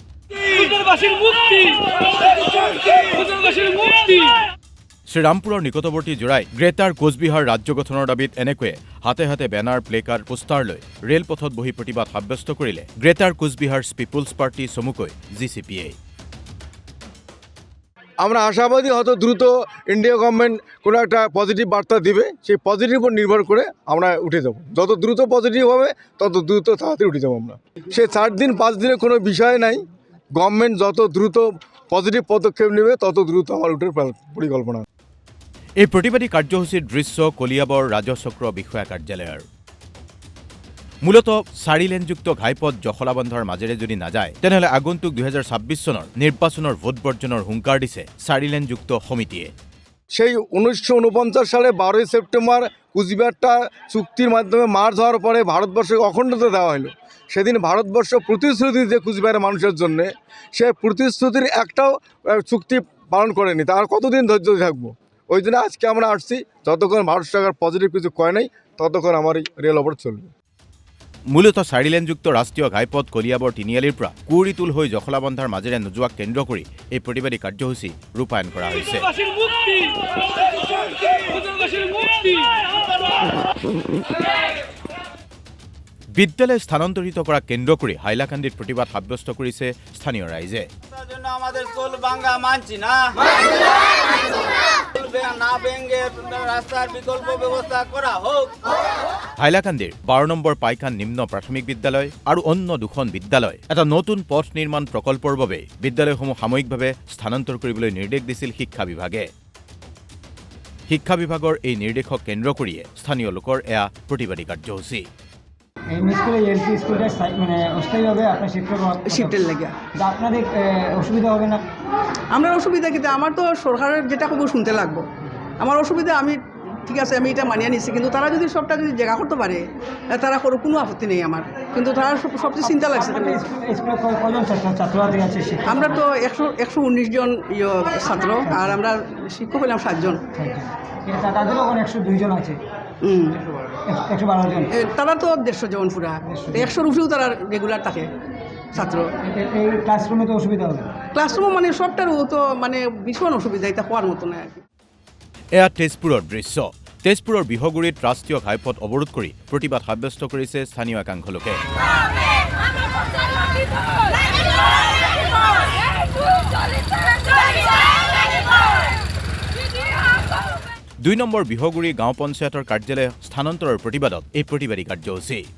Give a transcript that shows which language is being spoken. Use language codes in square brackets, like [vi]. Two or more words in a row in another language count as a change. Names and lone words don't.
[as] শ্ৰীৰামপুৰৰ নিকটৱৰ্তী জোৰাই গ্ৰেটাৰ কোচবিহাৰ ৰাজ্য গঠনৰ দাবীত এনেকৈয়ে হাতে হাতে বেনাৰ প্লেকাৰ্ড পোষ্টাৰ লৈ ৰেলপথত বহি প্ৰতিবাদ সাব্যস্ত কৰিলে গ্ৰেটাৰ কোচবিহাৰ পিপুলছ পাৰ্টি চমুকৈ জিচিপিএ। [bn] আমরা আশাবাদী হয়তো দ্রুত [en] India government [bn] কোনো একটা পজিটিভ বার্তা দিবে, সেই পজিটিভ উপর নির্ভর করে আমরা উঠে যাব। যত দ্রুত পজিটিভ হবে তত দ্রুত তাড়াতাড়ি উঠে যাব আমরা। সে 4 দিন 5 দিনের কোনো বিষয় নাই, গভর্নমেন্ট যত দ্রুত পজিটিভ পদক্ষেপ নেবে তত দ্রুত আমার উঠার পরিকল্পনা। [as] এই প্ৰতিবাদী কাৰ্যসূচীৰ দৃশ্য কলিয়াবৰ ৰাজচক্ৰ বিষয়া কাৰ্যালয়ৰ। মূলতঃ 4 লেনযুক্ত ঘাইপথ জখলাবন্ধাৰ মাজেৰে যদি নাযায় তেনেহ'লে আগন্তুক 2026 চনৰ নিৰ্বাচনৰ ভোট বৰ্জনৰ হুংকাৰ দিছে 4 লেনযুক্ত সমিতিয়ে। [bn] সেই 1949 সালে 12 সেপ্টেম্বর কুচবিহারটা চুক্তির মাধ্যমে মার্চ হওয়ার পরে ভারতবর্ষকে অখণ্ডতা দেওয়া হলো। সেদিন ভারতবর্ষ প্রতিশ্রুতি দিতে কুচবিহারের মানুষের জন্য, সে প্রতিশ্রুতির একটাও চুক্তি পালন করেনি। তার কতদিন ধৈর্য থাকবো? ওই জন্য আজকে আমরা আসছি, যতক্ষণ ভারত সরকার পজিটিভ কিছু কয় নাই ততক্ষণ আমার এই রেল অবরোধ চলবে। [as] মূলতঃ 4 লেনযুক্ত ৰাষ্ট্ৰীয় ঘাইপথ কলিয়াবৰ তিনিআলিৰ পৰা কুঁৱৰীটোল হৈ জখলাবন্ধাৰ মাজেৰে নোযোৱাক কেন্দ্ৰ কৰি এই প্ৰতিবাদী কাৰ্যসূচী ৰূপায়ণ কৰা হৈছে। বিদ্যালয় স্থানান্তৰিত কৰা কেন্দ্ৰ কৰি হাইলাকান্দিত প্ৰতিবাদ সাব্যস্ত কৰিছে স্থানীয় ৰাইজে। [bn] আমাদের স্কুল ভাঙ্গা মানছি না, না ভেঙে রাস্তার বিকল্প ব্যবস্থা করা হোক। [as] হাইলাকান্দিৰ 12 নম্বৰ পাইকান নিম্ন প্ৰাথমিক বিদ্যালয় আৰু অন্য 2খন বিদ্যালয় এটা নতুন পথ নিৰ্মাণ প্ৰকল্পৰ বাবে বিদ্যালয়সমূহ সাময়িকভাৱে স্থানান্তৰ কৰিবলৈ নিৰ্দেশ দিছিল শিক্ষা বিভাগে। শিক্ষা বিভাগৰ এই নিৰ্দেশক কেন্দ্ৰ কৰিয়ে স্থানীয় লোকৰ এয়া প্ৰতিবাদী কাৰ্যসূচী। [bn] স্কুলে [en] LP schoolta [bn] মানে অস্থায়ীভাবে আপনার শিফটের লাগে আপনাদের অসুবিধা হবে না? আমরা অসুবিধা কিন্তু আমার তো সরকারের যেটা খবর শুনতে লাগবো, আমার অসুবিধা আমি ঠিক আছে আমি এটা মানিয়ে নিচ্ছি, কিন্তু তারা যদি সবটা যদি জায়গা করতে পারে তারা কোনো আপত্তি নেই আমার, কিন্তু তারা সবচেয়ে চিন্তা লাগছে। স্কুলে কজন ছাত্রছাত্রী আছে? আমরা তো 119 জন ছাত্র, আর আমরা শিক্ষক হলাম 7 জন। তাদের ওখানে 102 জন আছে, 112 জন। তারা তো 150 জন পুরা 100 উপরেও তারা রেগুলার থাকে ছাত্র। এই ক্লাসরুমে তো অসুবিধা হবে? ক্লাসরুমে মানে সবটারও তো মানে ভীষণ অসুবিধা, এটা হওয়ার মতো নয় আর কি। [as] এয়া তেজপুৰৰ দৃশ্য। তেজপুৰৰ বিহগুৰিত ৰাষ্ট্ৰীয় ঘাইপথ অৱৰোধ কৰি প্ৰতিবাদ সাব্যস্ত কৰিছে স্থানীয় একাংশ লোকে। 2 নম্বৰ বিহগুৰি গাঁও পঞ্চায়তৰ কাৰ্যালয় স্থানান্তৰৰ প্ৰতিবাদত এই প্ৰতিবাদী কাৰ্যসূচী।